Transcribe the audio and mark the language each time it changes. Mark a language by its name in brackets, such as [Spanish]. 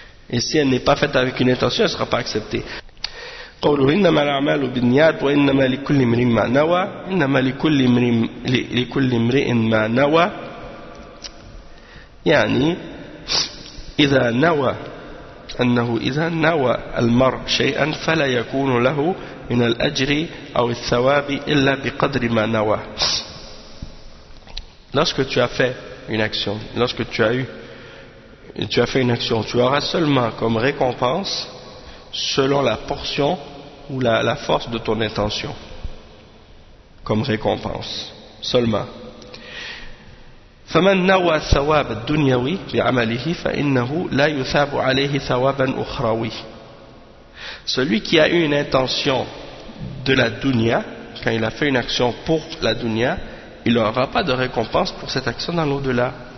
[French] Et si elle n'est pas faite avec une intention, elle ne sera pas acceptée. [Arabic] قوله إنما الأعمال بالنيات وإنما لكل امرئ ما نوى إنما لكل امرئ ما نوى يعني إذا نوى أنه إذا نوى المرء شيئا فلا يكون له من الأجر أو الثواب إلا بقدر ما نوى. [French] Lorsque tu as fait une action, lorsque tu as fait une action, tu auras seulement comme récompense selon la portion ou la force de ton intention. Comme récompense. Seulement. [Arabic] فمن نوى الثواب الدنيوي بعمله فإنه لا يثاب عليه ثوابا أخروي. [French] Celui qui a eu une intention de la dunya, quand il a fait une action pour la dunya, il n'aura pas de récompense pour cette action dans l'au-delà.